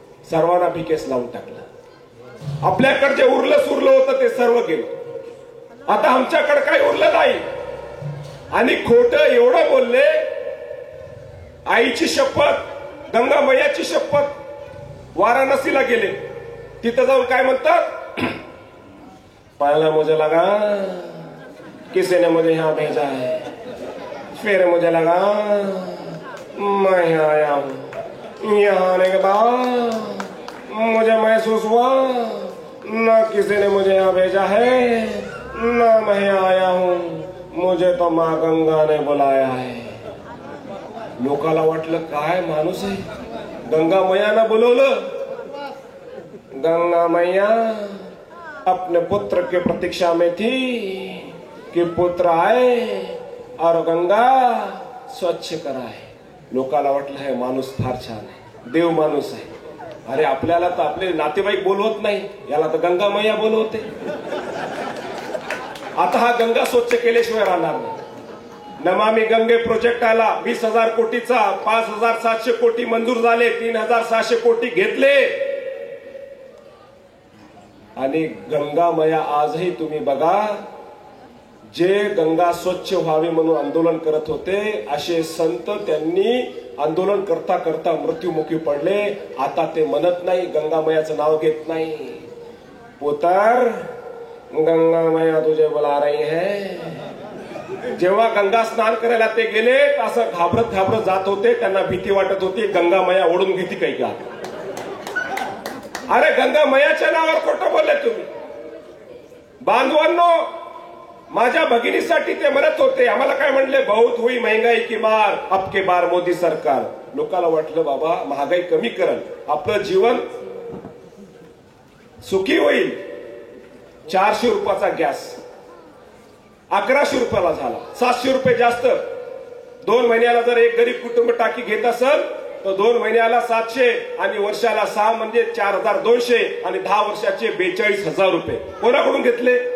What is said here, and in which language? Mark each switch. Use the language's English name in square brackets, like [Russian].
[Marathi] सर्वांना भिकेस लावून टाकलं. आपल्याकडे जे उरलं सुरलं होतं ते सर्व गेलं. आता आमच्याकडे काही उरलं नाही. आणि खोटं एवढं बोलले, आईची शपथ, गंगा मैयाची शपथ. वाराणसीला गेले, तिथं जाऊन काय म्हणतात? [Hindi] पहला मुझे लगा किसी ने मुझे यहां भेजा है, फिर मुझे लगा मैं यहाँ आया हूं. यहाँ आने के बाद मुझे महसूस हुआ न किसी ने मुझे यहाँ भेजा है न मैं यहाँ आया हूं, मुझे तो माँ गंगा ने बुलाया है. [Marathi] लोकाला वाटलं काय माणूस आहे, गंगा मैयानं बोलवलं. [Hindi] गंगा मैया अपने पुत्र के प्रतीक्षा में थी कि पुत्र आए और गंगा स्वच्छ कराए. [Marathi] लोकाला वाटलं हे माणूस फार छान आहे, देव माणूस आहे. अरे आपल्याला तर आपले नातेवाईक बोलवत नाही, याला तर गंगा मैया बोलवते. आता हा गंगा स्वच्छ केल्याशिवाय राहणार नाही. नमामि गंगे प्रोजेक्ट आला 20,000 कोटीचा, 5,700 कोटी मंजूर झाले, 3,600 कोटी घेतले. आणि गंगा मैया आजही तुम्ही बघा, जे गंगा स्वच्छ व्हावी म्हणून आंदोलन करत होते असे संत त्यांनी आंदोलन करता करता मृत्युमुखी पडले. आता ते म्हणत नाही, गंगा मैयाचं नाव घेत नाही. [Hindi] पुत्र, गंगा मैया तुझे बुला रही है. [Marathi] जेव्हा गंगा स्नान करायला ते गेले, असं घाबरत घाबरत जात होते. त्यांना भीती वाटत होती गंगा मैया ओढून घेती काही का. अरे गंगा मैयाच्या नावावर खोटं बोलले तुम्ही. बांधवांनो, माझ्या भगिनीसाठी ते म्हणत होते. आम्हाला काय म्हणले? [Hindi] बहुत हुई महंगाई की मार, अब के बार मोदी सरकार. [Marathi] लोकांना वाटलं बाबा महागाई कमी करल, आपलं जीवन सुखी होईल. 400 रुपयाचा गॅस 1100 रुपयाला झाला, 700 रुपये जास्त. 2 महिन्याला जर एक गरीब कुटुंब टाकी घेत असेल तर 2 महिन्याला 700 आणि वर्षाला 6 म्हणजे 4,200 आणि 10 वर्षाचे 42,000 रुपये कोणाकडून घेतले?